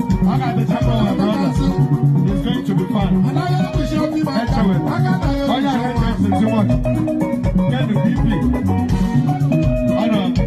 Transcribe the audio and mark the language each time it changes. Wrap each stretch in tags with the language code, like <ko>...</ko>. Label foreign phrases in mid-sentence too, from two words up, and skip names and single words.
<ig>Ọ ga-adịcha mma,</ig> <en>my brother. It's going to be fun.</en> <ig>Echewe. Onye ahụ eche ntị</ig> <en>too much. Get the B P.</en> <ig>Ọ nọ.</ig>